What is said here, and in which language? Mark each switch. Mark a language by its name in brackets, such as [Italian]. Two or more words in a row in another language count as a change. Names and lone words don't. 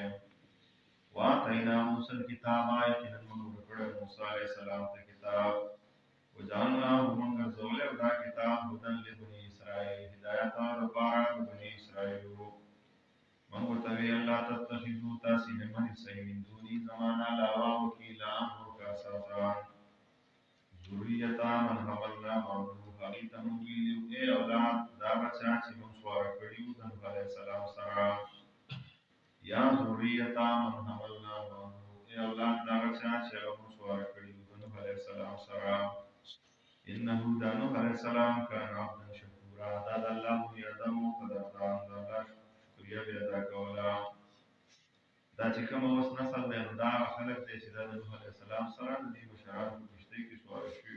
[Arabic] وآتینا موسی الکتاب، [Pashto] یقینا موږ ورکړی موسی [Arabic] علیه السلام [Pashto] ته کتاب، وجعلناه موږ ګرځولی او دا کتاب [Arabic] هدن لبني اسرائیل، [Pashto] هدایت دپاره د بني اسرائیلو. موږ ورته ویل [Arabic] الله تتخذوا [Pashto] تاسې نه ونیسئ [Arabic] من دوني [Pashto] زما نه علاوه وکیلان نور کاساتان، [Arabic] ذریته من حملنا مع نوح، [Pashto] هغوی ته موږ ویلي وو ای اولاد دا بچیان چې موږ سواره کړي وو د نوح [Arabic] علیه السلام [Pashto] سره. [Arabic] یا ذریته من حملنا مع نوح، [Pashto] ای اولاد دا بچیان چې هغه موږ سواره کړي وو د نوح [Arabic] علیه السلام [Pashto] سره. انه دا نوح [Arabic] علیه السلام کان عبدا شکورا، [Pashto] دا د الله بنیادم و قدردان، د الله شکریه به ادا کوله. دا چې کوم اوس نسل دی نو دا هغه خلک دی چې دا د نوح [Arabic] علیه السلام [Pashto] سره د دې بشران په کښتۍ کې سواره شوي.